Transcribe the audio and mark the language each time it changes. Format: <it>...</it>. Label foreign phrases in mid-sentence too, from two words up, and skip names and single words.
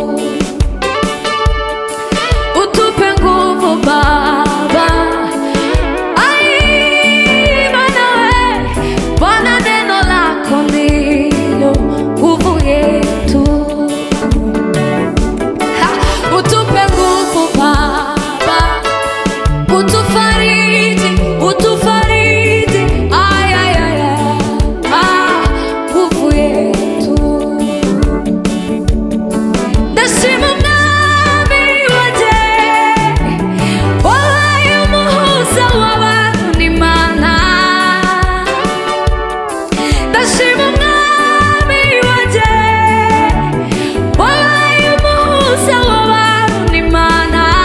<sw>Utupe nguvu Baba, ai Bwana we, Bwana, neno lako ndilo nguvu yetu. Utupe nguvu Baba, utufariji, utufariji, ay ay ay ay, nguvu yetu.</sw> <rw>Ndashima Mwami wanje, wabaye umuhuza w'abantu n'Imana. Ndashima Mwami wanje, wabaye umuhuza w'abantu n'Imana.</rw>